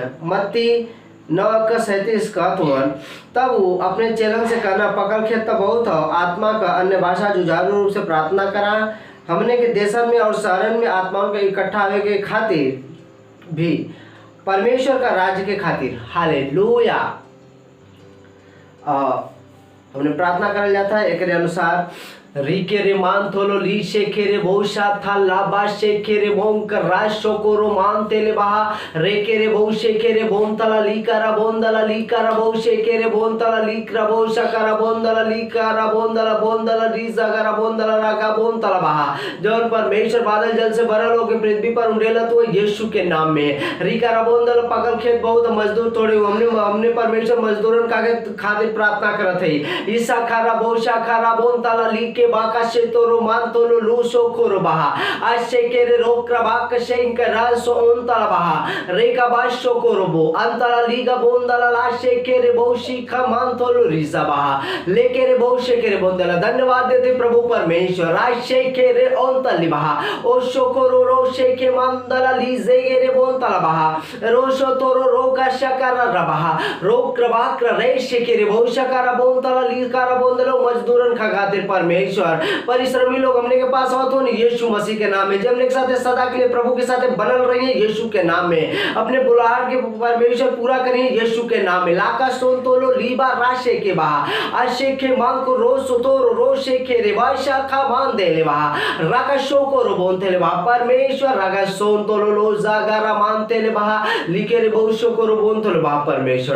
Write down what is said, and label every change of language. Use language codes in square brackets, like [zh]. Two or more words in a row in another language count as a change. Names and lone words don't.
[bho] मत्ती 9:37 कहत हुअन, तब वो अपने चेलन से कहना, पकड़ खेत तो बहुत हो, आत्मा का अन्य भाषा जुझारू रूप से प्रार्थना करा। हमने के देशन में और शहरन में आत्माओं के इकट्ठा होने के खातिर भी परमेश्वर का राज्य के खातिर। हालेलुया। हमने प्रार्थना कर जाता है एक अनुसार, रीके रे मान थोलो ली शेखे रे बहुशा था लाबा शेखे रे भोंकर राशो को रो मान तेले बहा रेके रे बहु शेखे रे भोंतला लीकारा बोंदला लीकारा बहु शेखे रे भोंतला लीकरा बहुशा करा बोंदला लीकारा बोंदला बोंदला रीजा करा बोंदला रागा बोंतला बहा। जौन परमेश्वर बादल जल से भरल होके पृथ्वी पर उंडेला तो यीशु के नाम में। रीकारा बोंदला पकड़ खेत बहुत मजदूर थोड़े हमने परमेश्वर मजदूरन का खातिर प्रार्थना करत है। ईसा खारा बहुशा खारा बोंतला ली के बाका से तो रोमान तो लो सो खोर बहा आशे के रे रोक बाक शेंक रासो ओंतला बहा रेका बाशो कोरबो अंतला लीगा बोंदला लाशे के रे बहुशी खमान तो लो रिजा बहा लेके रे बहुशे के रे बोंदला। धन्यवाद देते प्रभु परमेश्वर। आशे के रे ओंतली बहा ओ शोकोरो रोशे के मंदला लीजे के रे बोंतला बहा रोशो तोरो रोका शकारा रबहा रोक बाक रेशे के रे बहुशकारा बोंतला लीकारा बोंदला मजदूरन का खातिर परमेश्वर परिश्रमी लोग हमने के पास हो तो यीशु मसीह के नाम में, जब हमने के साथ सदा के लिए प्रभु के साथ बनल रही है यीशु के नाम में। अपने बुलाहट के परमेश्वर पूरा करें यीशु के नाम में। लाका सोन तोलो लीबा राशे के बहा आशे के मांग को रोज सुतोरो रोशे के रे वाशा खा मान दे ले बहा राका शो को रो बोलते ले बहा परमेश्वर रागा सोन तोलो लो जागारा मानते ले बहा लिखे रे बहुशो को रो बोलते ले बहा परमेश्वर।